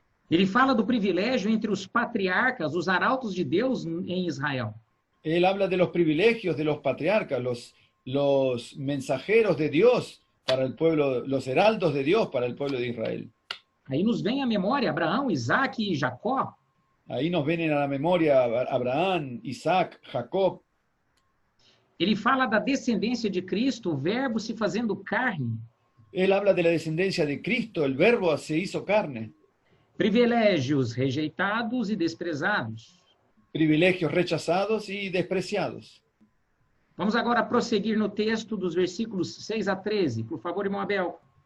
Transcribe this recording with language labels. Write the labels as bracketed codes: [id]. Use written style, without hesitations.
[pt] Ele fala do privilégio entre os patriarcas, os arautos de Deus em Israel. [es] Él habla de los privilegios de los patriarcas, los los mensajeros de Dios para el pueblo, los heraldos de Dios para el pueblo de Israel. [pt] Aí nos vem à memória Abraão, Isaac e Jacó. [es] Ahí nos vienen a la memoria Abraham, Isaac, Jacob. [pt] Ele fala da descendência de Cristo, o verbo se fazendo carne. [es] Él habla de la descendencia de Cristo, el verbo se hizo carne. [pt] Privilégios rejeitados e desprezados. [es] Privilegios rechazados y despreciados. [pt] Vamos agora prosseguir no texto dos versículos 6 a 13. Por favor, irmão Abel.